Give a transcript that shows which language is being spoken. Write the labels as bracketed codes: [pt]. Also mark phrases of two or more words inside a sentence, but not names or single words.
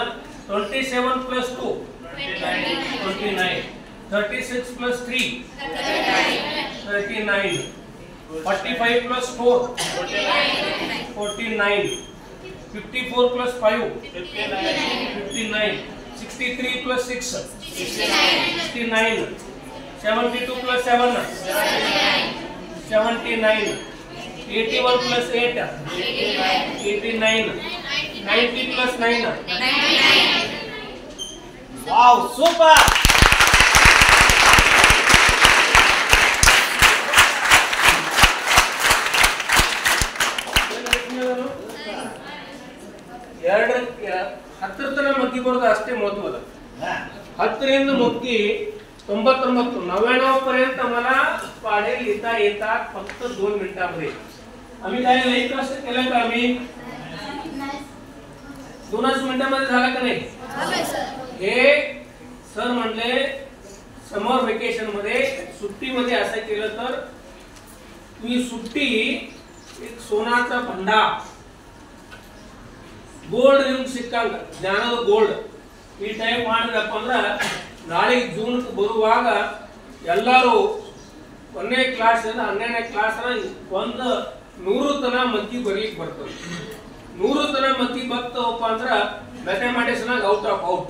[en] 27 ಪ್ಲಸ್ 2 29. 36 ಪ್ಲಸ್ 3 39. 45 ಪ್ಲಸ್ 4 49. 54 ಪ್ಲಸ್ 5 59. 63 plus 6 69. 72 plus 7 79. 81 plus 8 89. 90 plus 9 Wow, super! [kn] ಹತ್ತರ ತನಕ ಮಗ್ಗಿ ಬರೋದು ಅಷ್ಟೇ ಮಹತ್ವದ. [mr] 10ರಿಂದ मुक्की 99 99 पर्यंत मला पाढे लिहिता येतात फक्त 2 मिनिटांमध्ये. आम्ही काय लई कष्ट केलं का? आम्ही 2च मिनिटांमध्ये झाला का नाही? हे सर म्हणले [en] summer vacation [mr] मध्ये सुट्टीमध्ये असं केलं तर तुम्ही सुट्टी एक सोनाचा भंडार [kn] ಗೋಲ್ಡ್ ನಿಮ್ಗೆ ಸಿಕ್ಕಂಗ ಜ್ಞಾನದ ಗೋಲ್ಡ್ ಈ ಟೈಪ್ ಮಾಡಿದ್ರಪ್ಪ ಅಂದ್ರೆ ನಾಳೆ ಜೂನ್ ಬರುವಾಗ ಎಲ್ಲರೂ 1ನೇ ಕ್ಲಾಸ್ ಇಂದ 12ನೇ ಕ್ಲಾಸ್ ಒಂದು 100 ತನ ಮಕ್ಕಿ ಬರೀಕ್ ಬರ್ತದೆ 100 ತನ ಮಕ್ಕಿ ಬರ್ತವಪ್ಪ ಅಂದ್ರೆ ಮ್ಯಾಥಮೆಟಿಕ್ಸ್ ನಾಗ [en] out of out.